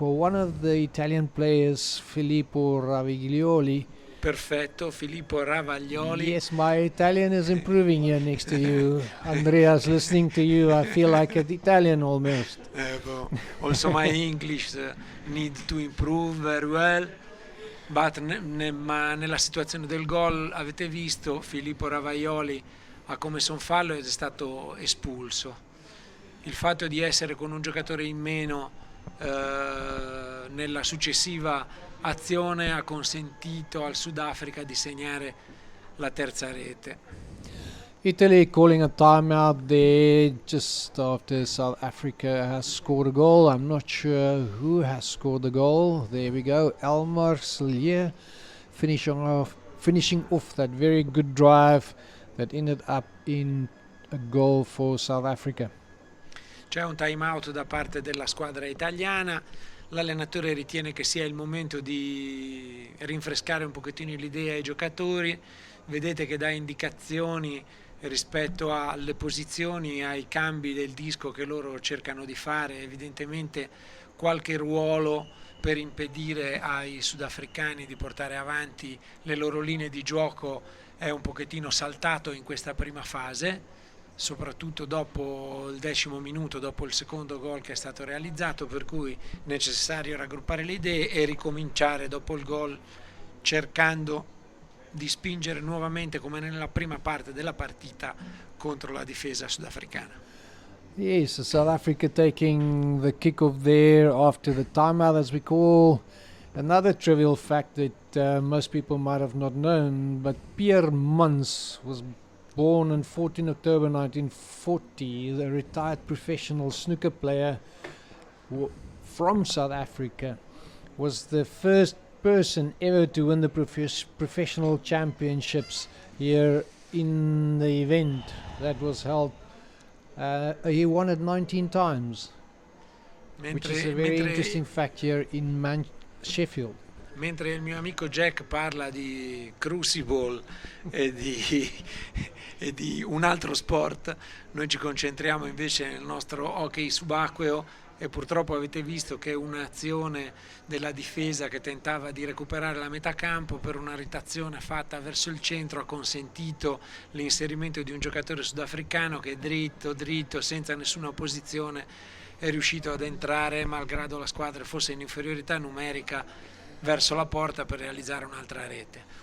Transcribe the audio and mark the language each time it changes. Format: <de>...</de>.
<en>Well, one of the Italian players, Filippo Raviglioli.</en> <it>Perfetto, Filippo Ravaglioli.</it> <en>Yes, my Italian is improving here next to you. Andreas, listening to you, I feel like an Italian almost. Also my English need to improve very well.</en> <it>But ma nella situazione del gol avete visto Filippo Ravaglioli ha commesso un fallo ed è stato espulso. Il fatto di essere con un giocatore in meno nella successiva azione ha consentito al Sudafrica di segnare la terza rete.</it> <en>Italy calling a timeout there just after South Africa has scored a goal. I'm not sure who has scored the goal. There we go, Elmar Slier finishing off that very good drive that ended up in a goal for South Africa.</en> <it>C'è un time out da parte della squadra italiana. L'allenatore ritiene che sia il momento di rinfrescare un pochettino l'idea ai giocatori. Vedete che dà indicazioni rispetto alle posizioni, ai cambi del disco che loro cercano di fare. Evidentemente qualche ruolo per impedire ai sudafricani di portare avanti le loro linee di gioco è un pochettino saltato in questa prima fase, soprattutto dopo il 10° minuto, dopo il secondo gol che è stato realizzato, per cui è necessario raggruppare le idee e ricominciare dopo il gol, cercando di spingere nuovamente come nella prima parte della partita contro la difesa sudafricana.</it> <en>Yes, South Africa taking the kick-off there after the timeout, as we call. Another trivial fact that most people might have not known, but Pierre Mans was born on 14 October 1940, a retired professional snooker player from South Africa, was the first person ever to win the professional championships here in the event that was held. He won it 19 times, which is a very interesting fact here in Sheffield.</en> <it>Mentre il mio amico Jack parla di crucible e di un altro sport, noi ci concentriamo invece nel nostro hockey subacqueo, e purtroppo avete visto che un'azione della difesa che tentava di recuperare la metà campo per una rotazione fatta verso il centro ha consentito l'inserimento di un giocatore sudafricano che dritto, senza nessuna opposizione, è riuscito ad entrare, malgrado la squadra fosse in inferiorità numerica, verso la porta per realizzare un'altra rete.</it>